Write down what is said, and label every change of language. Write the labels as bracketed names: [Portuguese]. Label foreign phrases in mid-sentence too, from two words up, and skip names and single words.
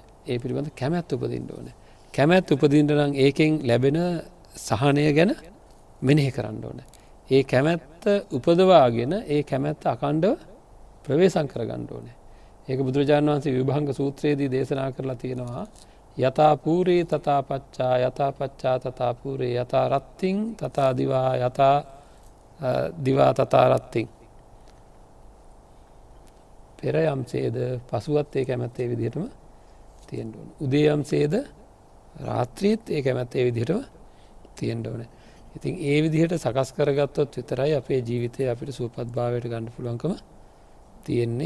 [Sinhala] ඒ පිළිබඳ කැමැත්ත උපදින්න ඕනේ. කැමැත්ත උපදින්න නම් ඒකෙන් ලැබෙන සහනය ගැන මෙනෙහි කරන්න ඕනේ. ඒ කැමැත්ත උපදවාගෙන ඒ කැමැත්ත අකණ්ඩව ප්‍රවේශම් කරගන්න ඕනේ. ඒක බුදුරජාණන් වහන්සේ විභංග සූත්‍රයේදී දේශනා කරලා තියෙනවා. [Pali] යතා පූරේ තථා පච්චා යතා පච්චා තථා පූරේ යතා රත්තිං තථා දිවා යතා දිවා තථා රත්තිං. [Sinhala] පෙර යම්සේද පසුවත් ඒ කැමැත්ත ඒ විදිහටම තියෙන්න ඕනේ. උදේ යම්සේද රාත්‍රියේත් ඒ කැමැත්ත ඒ විදිහටම තියෙන්න ඕනේ. ඉතින් ඒ විදිහට සකස් කරගත්තොත් විතරයි අපේ ජීවිතය අපිට සුවපත් භාවයට ගන්න පුළුවන්කම තියෙන්නේ.